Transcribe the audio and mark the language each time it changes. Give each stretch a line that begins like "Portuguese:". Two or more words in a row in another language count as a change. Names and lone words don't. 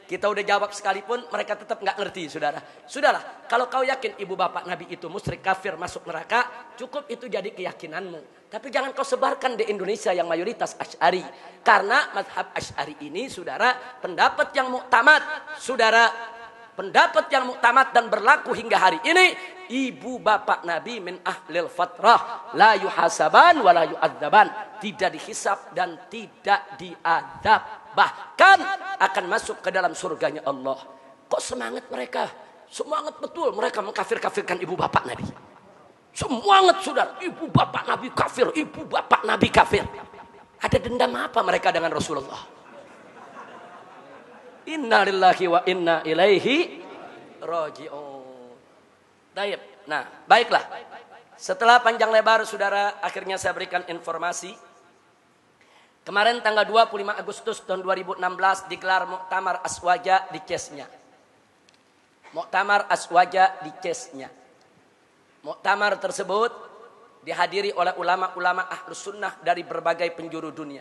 Indonesian: Kita udah jawab sekalipun mereka tetap nggak ngerti, saudara. Sudahlah, kalau kau yakin ibu bapak Nabi itu musyrik, kafir, masuk neraka, cukup itu jadi keyakinanmu. Tapi jangan kau sebarkan di Indonesia yang mayoritas Asy'ari. Karena mazhab Asy'ari ini, saudara, pendapat yang muktamad, saudara, pendapat yang muktamad dan berlaku hingga hari ini, ibu bapak Nabi
Arabic: من أهل الفترة لا يحاسبان ولا يعذبان,
Indonesian: tidak dihisab dan tidak diadab, bahkan akan masuk ke dalam surganya Allah. Kok semangat mereka? Semangat betul mereka mengkafir-kafirkan ibu bapak Nabi. Semangat, saudara, ibu bapak Nabi kafir, ibu bapak Nabi kafir. Ada dendam apa mereka dengan Rasulullah?
Arabic: إنا لله وإنا إليه راجعون.
Indonesian: Baik. Nah, baiklah. Setelah panjang lebar, saudara, akhirnya saya berikan informasi. Kemarin tanggal 25 Agustus tahun 2016 digelar Muktamar Aswaja di Cesnya. Muktamar Aswaja di Cesnya. Muktamar tersebut dihadiri oleh ulama-ulama Ahlus Sunnah dari berbagai penjuru dunia.